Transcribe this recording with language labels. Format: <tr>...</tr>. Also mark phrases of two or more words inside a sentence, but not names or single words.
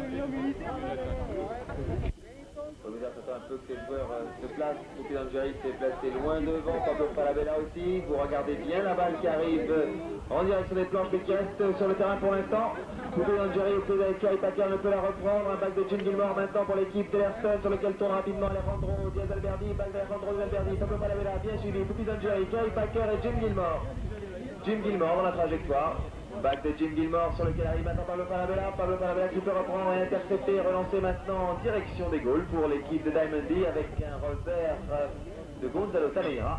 <fr>Paul Withers attend un peu que les joueurs se placent. Pupi Dangieri s'est placé loin devant, Pablo Falabella aussi. Vous regardez bien la balle qui arrive en direction des planches mais qui reste sur le terrain pour l'instant. Pupi Dangieri au pied avec Kerry Packer ne peut la reprendre. Un back de Jim Gilmore maintenant pour l'équipe d'Elerton sur lequel tourne rapidement Alejandro Diaz-Alberdi. Back d'Alejandro Diaz-Alberdi, Pablo Falabella bien suivi. Pupi Dangieri, Kerry Packer et Jim Gilmore. Jim Gilmore dans la trajectoire. Back de Jim Gilmore sur lequel arrive maintenant Pablo Falabella. Pablo Falabella qui peut reprendre et intercepter et relancer maintenant en direction des goals pour l'équipe de Diamond D avec un revers de Gonzalo Taneira.</fr>